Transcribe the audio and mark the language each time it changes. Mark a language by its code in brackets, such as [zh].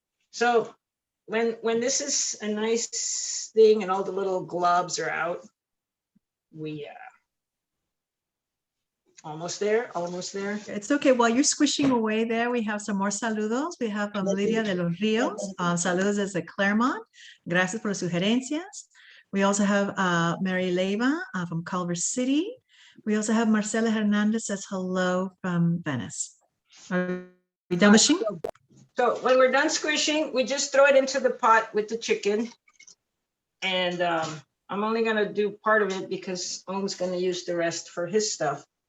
[en] So when this is a nice thing and all the little globs are out, we almost there. It's okay. While you're squishing away there, we have some more saludos. We have Lydia de los Ríos. [es] Saludos desde Claremont. Gracias por las sugerencias. [en] We also have Mary Leiva from Culver City. We also have Marcela Hernandez says hello from Venice. Are we done wishing? So when we're done squishing, we just throw it into the pot with the chicken. And I'm only gonna do part of it because Om's gonna use the rest for his stuff.